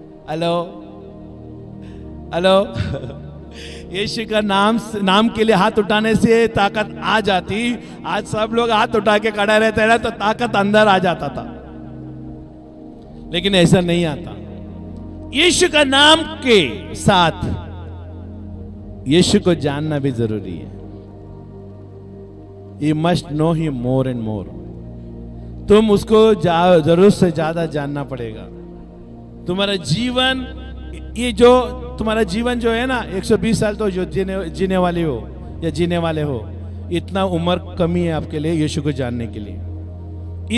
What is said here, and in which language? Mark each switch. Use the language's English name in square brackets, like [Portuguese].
[Hindi] Hello, hello, यीशु का नाम के लिए हाथ उठाने से ताकत आ जाती। आज सब लोग हाथ उठा के खड़ा रहते हैं तो ताकत अंदर आ जाता था, लेकिन ऐसा नहीं आता। यीशु का नाम के साथ यीशु को जानना भी जरूरी है। [English] You must know him more and more. [Hindi] तुम उसको जरूरत से ज्यादा जानना पड़ेगा। तुम्हारा जीवन, ये जो तुम्हारा जीवन जो है ना, 120 साल तो जो जीने वाले हो या जीने वाले हो, इतना उम्र कमी है आपके लिए यीशु को जानने के लिए।